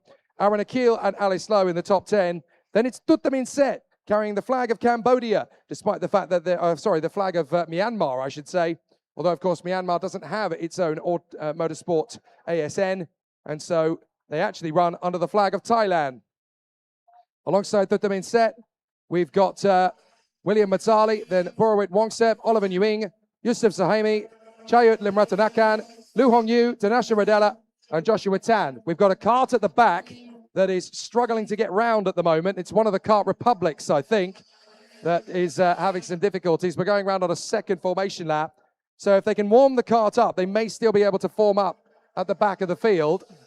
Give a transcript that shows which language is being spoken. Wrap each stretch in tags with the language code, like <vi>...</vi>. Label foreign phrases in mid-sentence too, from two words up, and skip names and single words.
<en>Aaron Akil and Alice Lowe in the top 10. Then it's Tuttamin Set carrying the flag of Cambodia, despite the fact that the flag of Myanmar, I should say. Although, of course, Myanmar doesn't have its own motorsport ASN. And so they actually run under the flag of Thailand. Alongside Tuttamin Set, we've got William Matali, then Purawit Wongsep, Oliver Nguyen, Yusuf Sahimi, Chayut Limratanakan, Lu Hongyu, Tanasha Radella, and Joshua Tan. We've got a kart at the back that is struggling to get round at the moment. It's one of the kart republics, I think, that is having some difficulties. We're going around on a second formation lap. So if they can warm the kart up, they may still be able to form up at the back of the field.</en>